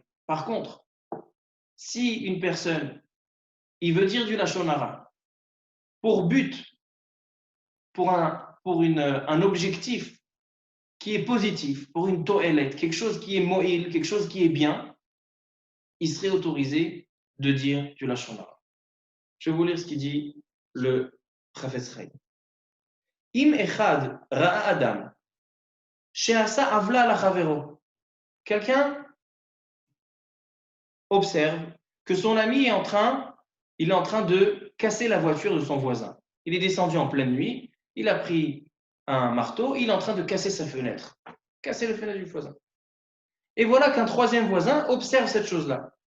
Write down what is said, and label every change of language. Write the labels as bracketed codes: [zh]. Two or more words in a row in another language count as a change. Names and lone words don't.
[fr] Par contre, si une personne, il veut dire du [he] לשון הרע [fr] pour but, pour un objectif qui est positif, pour une to'elet, quelque chose qui est mo'il, quelque chose qui est bien, il serait autorisé de dire du [he] לשון הרע. [fr] Je vais vous lire ce qu'il dit le Chafetz Chaim. [he] אם אחד ראה אדם, שעשה עוולה לחברו. [fr] Quelqu'un observe que son ami est en train de casser la voiture de son voisin. Il est descendu en pleine nuit, il a pris un marteau, il est en train de casser sa fenêtre, casser la fenêtre du voisin. Et voilà qu'un troisième voisin observe cette chose-là.